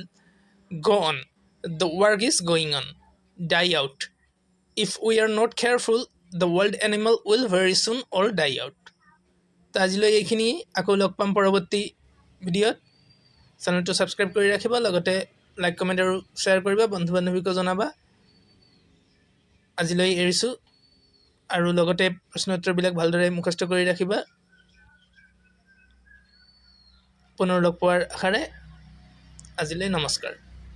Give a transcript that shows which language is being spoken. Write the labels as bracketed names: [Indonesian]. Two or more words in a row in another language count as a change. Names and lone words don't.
[English] go on the work is going on die out if we are not careful the wild animal will very soon all die out [Assamese] তাজিলৈ এইখিনি আকৌ লগ পাম পৰৱৰ্তী ভিডিঅ'ত চেনেলটো সাবস্ক্ৰাইব কৰি ৰাখিবা লগতে [English] like comment [Assamese] আৰু শ্বেয়াৰ কৰিবা বন্ধু বান্ধৱীকো জনাবা আজিলৈ এৰিছো আৰু লগতে প্ৰশ্ন উত্তৰবিলাক ভালদৰে মুখস্থ কৰি ৰাখিবা পুনৰ লগ পোৱাৰ আশাৰে আজিলৈ নমস্কাৰ